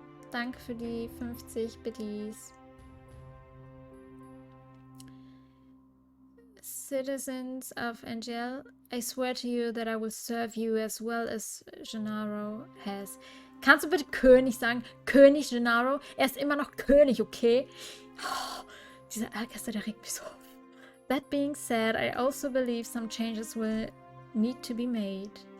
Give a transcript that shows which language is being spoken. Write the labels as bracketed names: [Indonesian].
[German] Danke für die 50 Biddies. [English] Citizens of Angel, I swear to you that I will serve you as well as Gennaro has. [German] Kannst du bitte König sagen? König Gennaro? Er ist immer noch König, okay? Oh, dieser Alcester, der regt mich so auf. [English] That being said, I also believe some changes will need to be made.